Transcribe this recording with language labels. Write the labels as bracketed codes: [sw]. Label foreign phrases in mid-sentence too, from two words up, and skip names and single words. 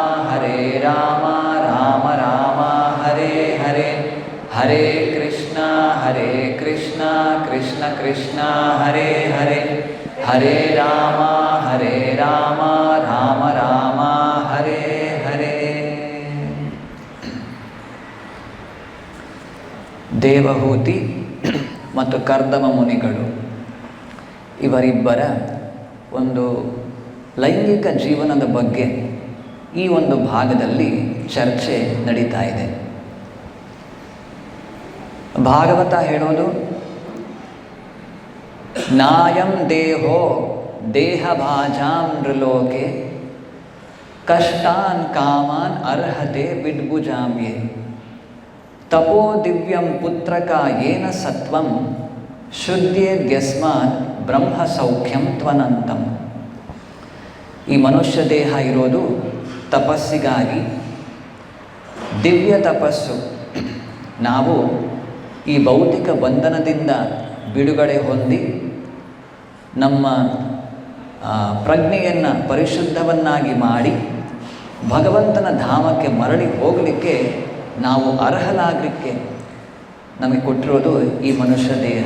[sa] ರಾಮ ರಾಮ ಹರೇ ಹರೇ, ಹರೇ ಕೃಷ್ಣ ಕೃಷ್ಣ ಕೃಷ್ಣ ಹರೇ ಹರೇ, ಹರೇ ರಾಮ ರಾಮ ರಾಮ ಹರೇ ಹರೇ. [kn] ದೇವಹೂತಿ ಮತ್ತು ಕರ್ದಮ ಮುನಿಗಳು ಇವರಿಬ್ಬರ ಒಂದು ಲೈಂಗಿಕ ಜೀವನದ ಬಗ್ಗೆ ಈ ಒಂದು ಭಾಗದಲ್ಲಿ ಚರ್ಚೆ ನಡೀತಾ ಇದೆ. [sa] ಭಾಗವತ ಹೇಳೋದು, ನಾಯಂ ದೇಹೋ ದೇಹಭಾಜಾಂ ನೃಲೋಕೆ ಕಷ್ಟಾನ್ ಕಾಮಾನ್ ಅರ್ಹತೆ ವಿಡ್ಭುಜಾಮ್ಯೆ ತಪೋ ದಿವ್ಯಂ ಪುತ್ರಕ ಯೇನ ಸತ್ವಂ ಶುದ್ಧೇದ್ಯಸ್ಮಾನ್ ಬ್ರಹ್ಮ ಸೌಖ್ಯಂ ತ್ವನಂತಂ. [kn] ಈ ಮನುಷ್ಯ ದೇಹ ಇರೋದು ತಪಸ್ಸಿಗಾಗಿ, ದಿವ್ಯ ತಪಸ್ಸು. ನಾವು ಈ ಭೌತಿಕ ಬಂಧನದಿಂದ ಬಿಡುಗಡೆ ಹೊಂದಿ ನಮ್ಮ ಪ್ರಜ್ಞೆಯನ್ನು ಪರಿಶುದ್ಧವನ್ನಾಗಿ ಮಾಡಿ ಭಗವಂತನ ಧಾಮಕ್ಕೆ ಮರಳಿ ಹೋಗಲಿಕ್ಕೆ ನಾವು ಅರ್ಹರಾಗಲಿಕ್ಕೆ ನಮಗೆ ಕೊಟ್ಟಿರೋದು ಈ ಮನುಷ್ಯ ದೇಹ.